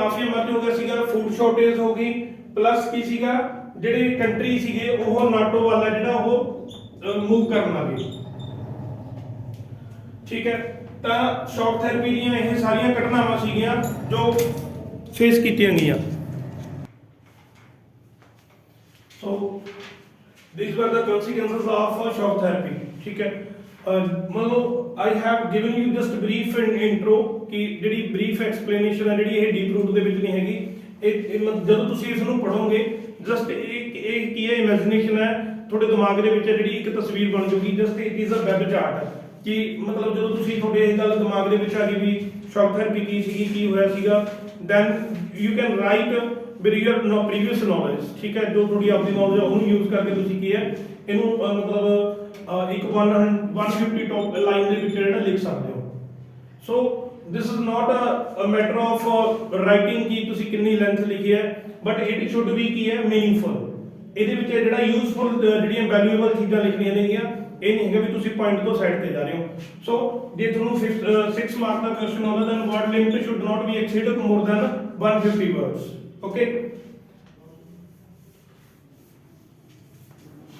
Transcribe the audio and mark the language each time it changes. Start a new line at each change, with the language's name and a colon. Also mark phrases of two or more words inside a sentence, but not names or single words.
Punjabi: ਮਾਫੀਆ ਮਰਜ ਹੋ ਗਿਆ ਸੀਗਾ,
English: food shortage
Punjabi: ਹੋ ਗਈ, ਪਲੱਸ ਕੀ ਸੀਗਾ ਜਿਹੜੇ ਕੰਟਰੀ ਸੀਗੇ ਉਹ ਨਾਟੋ ਵਾਲਾ ਜਿਹੜਾ ਉਹ ਮੂਵ ਕਰਨ ਲੱਗੇ, ਠੀਕ ਹੈ। ਤਾਂ
English: shock therapy
Punjabi: ਦੀਆਂ ਇਹ ਸਾਰੀਆਂ ਘਟਨਾਵਾਂ ਸੀਗੀਆਂ ਜੋ ਫੇਸ ਕੀਤੀਆਂ ਗਈਆਂ। ਸੋ
English: these were the consequences of shock therapy,
Punjabi: ਠੀਕ ਹੈ। ਮੰਨ ਲਓ
English: I have given you just brief intro
Punjabi: ਕਿ ਜਿਹੜੀ
English: brief explanation
Punjabi: ਹੈ ਜਿਹੜੀ ਇਹ
English: deep root
Punjabi: ਦੇ ਵਿੱਚ ਨਹੀਂ ਹੈਗੀ। ਇਹ ਜਦੋਂ ਤੁਸੀਂ ਇਸ ਨੂੰ ਪੜੋਗੇ ਜਸਟ ਇਹ ਕੀ ਹੈ ਇਮੇਜਿਨੇਸ਼ਨ ਹੈ ਤੁਹਾਡੇ ਦਿਮਾਗ ਦੇ ਵਿੱਚ ਜਿਹੜੀ ਇੱਕ ਤਸਵੀਰ ਬਣ ਜੂਗੀ।
English: just it is a web chart
Punjabi: ਕਿ ਮਤਲਬ ਜਦੋਂ ਤੁਸੀਂ ਤੁਹਾਡੇ ਇਹ ਗੱਲ ਦਿਮਾਗ ਦੇ ਵਿੱਚ ਆ ਗਈ ਵੀ
English: shock therapy
Punjabi: ਕੀ ਸੀਗੀ, ਕੀ ਹੋਇਆ ਸੀਗਾ,
English: then you can write with your previous knowledge,
Punjabi: ਠੀਕ ਹੈ। ਜੋ ਤੁਹਾਡੀ ਆਪਣੀ ਨੌਲੇਜ ਹੈ ਉਹਨੂੰ ਯੂਜ਼ ਕਰਕੇ ਤੁਸੀਂ ਕੀ ਹੈ ਇਹਨੂੰ ਮਤਲਬ ਇੱਕ 150
English: top line
Punjabi: ਦੇ ਵਿੱਚ ਜਿਹੜਾ ਲਿਖ ਸਕਦੇ ਹੋ।
English: ਸੋ this is not a matter of writing
Punjabi: ਕਿ ਤੁਸੀਂ ਕਿੰਨੀ ਲੈਂਥ ਲਿਖੀ ਹੈ,
English: but it should be
Punjabi: ਕੀ ਹੈ
English: ਮੀਨਿੰਗਫੁਲ।
Punjabi: ਇਹਦੇ ਵਿੱਚ ਜਿਹੜਾ ਯੂਜ਼ਫੁਲ ਜਿਹੜੀਆਂ ਵੈਲਿਊਏਬਲ ਚੀਜ਼ਾਂ ਲਿਖਣੀਆਂ ਨੇਗੀਆਂ, ਇਹ ਨਹੀਂ ਹੈਗਾ ਵੀ ਤੁਸੀਂ ਪੁਆਇੰਟ ਤੋਂ ਸਾਈਡ ਤੇ ਜਾ ਰਹੇ ਹੋ। ਸੋ ਜੇ ਤੁਹਾਨੂੰ 6 ਮਾਰਕ ਦਾ ਕੁਐਸਚਨ ਆਉਂਦਾ
English: then word limit should not be exceeded more than 150 words, okay।